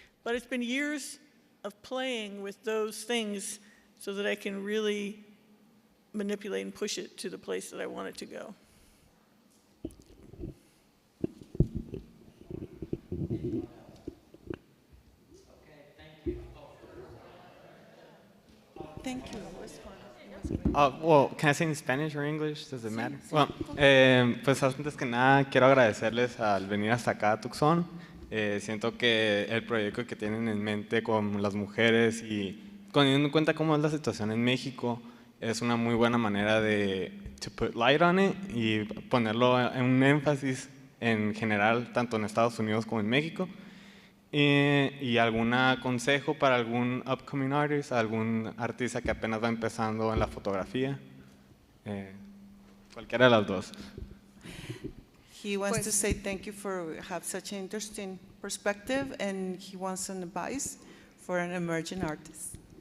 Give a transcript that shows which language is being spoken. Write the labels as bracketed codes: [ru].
[en] But it's been years of playing with those things so that I can really manipulate and push it to the place that I want it to go. Thank you. Well, can I say in Spanish or English? Does it matter? [es] Well, pues antes que nada quiero agradecerles al venir hasta acá a Tucson. Siento que el proyecto que tienen en mente con las mujeres y teniendo en cuenta cómo es la situación en México, es una muy buena manera de [en] to put light on it [es] y ponerlo en un énfasis en general, tanto en Estados Unidos como en México. Y algún consejo para algún upcoming artist, algún artista que apenas va empezando en la fotografía, cualquiera de las dos. [en] He wants [es] Pues- [en] to say thank you for have such an interesting perspective, and he wants an advice for an emerging artist.